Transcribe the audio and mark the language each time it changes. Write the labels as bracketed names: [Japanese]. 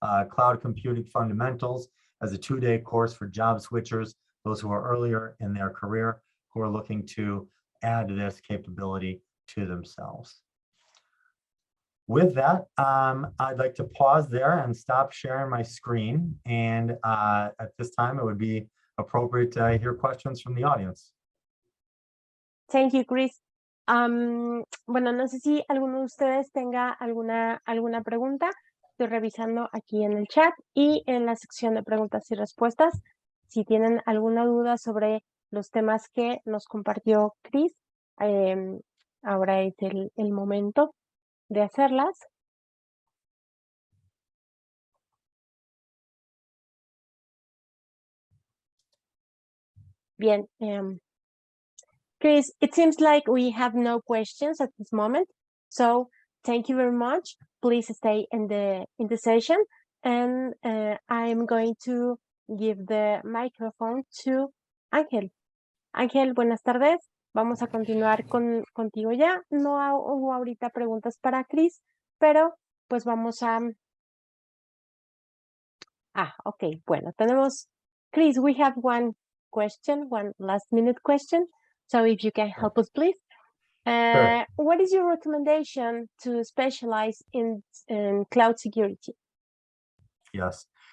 [English] Cloud Computing Fundamentals as a 2-day course for job switchers, those who are earlier in their career, who are looking to add this capability to themselves. With that, I'd like to pause there and stop sharing my screen. And at this time, it would be appropriate to hear questions from the audience. Thank you, Chris. [Spanish] Bueno, no sé si alguno de ustedes tenga alguna pregunta. Estoy revisando aquí en el chat y en la sección de preguntas y respuestas. si tienen alguna duda sobre los temas que nos compartió Chris, ahora es el momento de hacerlas. [English] Bien, Chris, it seems like we have no questions at this moment, so thank you very much. Please stay in the session, and I'm going to give the microphone to Ángel. [Spanish] Ángel, buenas tardes. Vamos a continuar contigo ya. No hubo ahorita preguntas para Chris, pero pues vamos a... ok, bueno, tenemos... [English] Chris, we have one question, one last minute question. So if you can help us, please. Sure. What is your recommendation to specialize in cloud security? Yes.